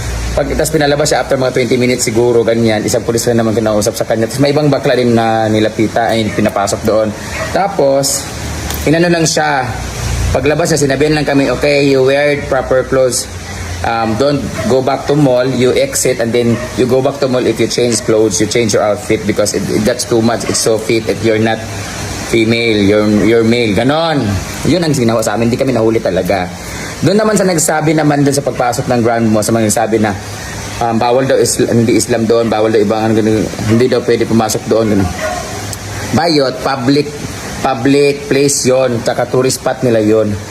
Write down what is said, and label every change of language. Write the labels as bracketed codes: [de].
[tl] Tapos pinalabas siya after mga 20 minutes siguro, ganyan. Isang pulis na naman kinausap sa kanya. Tapos may ibang bakla din na nilapita, ay pinapasok doon. Tapos inano lang siya, paglabas niya sinabihan lang kami, [en] okay, you wear proper clothes, don't go back to mall, you exit and then you go back to mall. If you change clothes, you change your outfit because that's too much, it's so fit, if you're not female, you're male, ganon. [tl] Yun ang ginawa sa amin, hindi kami nahuli talaga. Doon naman sa nagsabi naman doon sa pagpasok ng Grand Mall, sa mga nagsabi na bawal daw hindi Islam doon, bawal daw ibang hindi daw pwede pumasok doon. Bayot, public place yon, tsaka tourist spot nila yon.